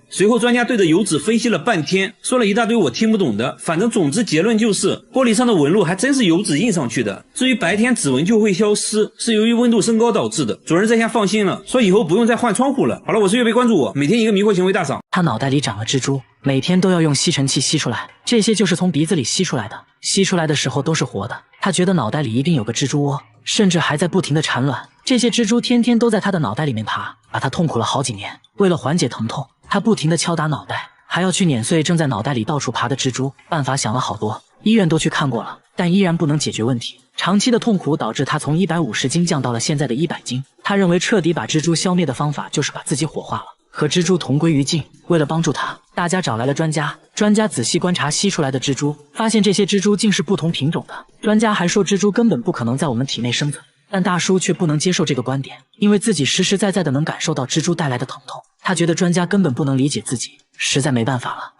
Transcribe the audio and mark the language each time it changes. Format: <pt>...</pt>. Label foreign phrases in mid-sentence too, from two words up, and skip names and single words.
<zh>隨後專家對着油脂分析了半天，說了一大堆我聽不懂的，反正總之結論就是玻璃上的紋路還真是油脂印上去的。至於白天指紋就會消失，是由於溫度升高導致的。主人這下放心了，說以後不用再換窗戶了。好了，我是月貝，關注我，每天一個迷惑行為大賞。他腦袋裡長了蜘蛛，每天都要用吸尘器吸出來，這些就是從鼻子裡吸出來的，吸出來的時候都是活的。他覺得腦袋裡一定有個蜘蛛窩，甚至還在不停地產卵。這些蜘蛛天天都在他的腦袋裡面爬，把他痛苦了好幾年。為了緩解疼痛，他不停地敲打腦袋，還要去碾碎正在腦袋裡到處爬的蜘蛛。辦法想了好多，醫院都去看過了，但依然不能解決問題。長期的痛苦導致他從150斤降到了現在的100斤。他認為徹底把蜘蛛消滅的方法就是把自己火化了，和蜘蛛同歸於盡。為了幫助他，大家找來了專家。專家仔細觀察吸出來的蜘蛛，發現這些蜘蛛竟是不同品種的。專家還說蜘蛛根本不可能在我們體內生存，但大叔卻不能接受這個觀點，因為自己實實在在的能感受到蜘蛛帶來的疼痛。他覺得專家根本不能理解自己，實在沒辦法了。</zh>